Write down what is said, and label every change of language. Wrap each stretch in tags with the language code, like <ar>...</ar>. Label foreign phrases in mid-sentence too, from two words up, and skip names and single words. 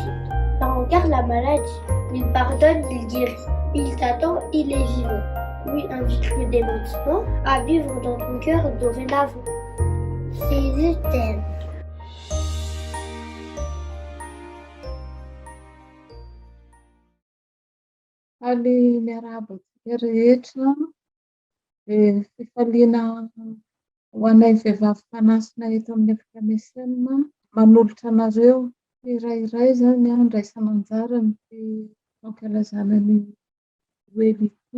<fr>Là regarde la maladie, il pardonne, il guérit, il t'attend, il est vivant. Oui, invite-le dès maintenant à vivre dans ton cœur dorénavant. Jésus t'aime.</fr> <mg>Ali miarahaba rehetra fifaliana ho anay vehivavy mpanasina eto amin'ny Afrika Mesenina manolotra anareo irairay zany andraisana anjara ny fankalazana ny Noely ity.</mg>